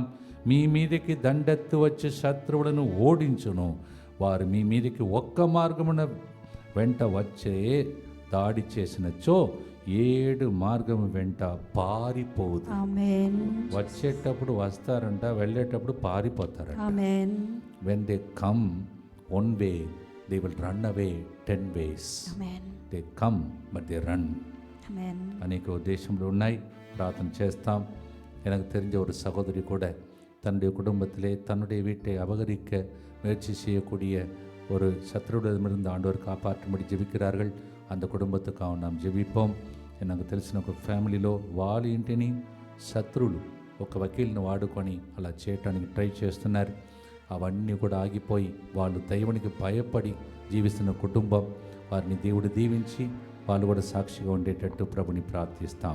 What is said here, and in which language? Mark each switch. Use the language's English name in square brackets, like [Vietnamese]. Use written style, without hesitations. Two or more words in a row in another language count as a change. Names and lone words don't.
[Telugu] మీ మీదకి దండెత్తు వచ్చే శత్రువులను ఓడించును, వారు మీ మీదకి 1 మార్గమున వెంట వచ్చే దాడి చేసినచో 7 మార్గము వెంట పారిపోదు. వచ్చేటప్పుడు వస్తారంట, వెళ్ళేటప్పుడు పారిపోతారంట. [English] When they come one way, they will run away 10 ways. They come but they run. [Telugu] అనేక ఉద్దేశంలో ఉన్నాయి. ప్రార్థన చేస్తాం. [Tamil] எனக்கு தெரிஞ்ச ஒரு சகோதரி கூட தன்னுடைய குடும்பத்திலே தன்னுடைய வீட்டை அபகரிக்க முயற்சி செய்யக்கூடிய ஒரு சத்ருவிடமிருந்து ஆண்டவர் காப்பாற்றும்படி ஜெபிக்கிறார்கள். அந்த குடும்பத்துக்காக நாம் ஜெபிப்போம். [Telugu] నాకు తెలిసిన ఒక ఫ్యామిలీలో వాళ్ళ ఇంటిని శత్రువులు ఒక వకీల్ని వాడుకొని అలా చేయటానికి ట్రై చేస్తున్నారు. అవన్నీ కూడా ఆగిపోయి వాళ్ళు దైవానికి భయపడి జీవిస్తున్న కుటుంబం, వారిని దేవుడు దీవించి వాళ్ళు కూడా సాక్షిగా ఉండేటట్టు ప్రభుని ప్రార్థిస్తాం.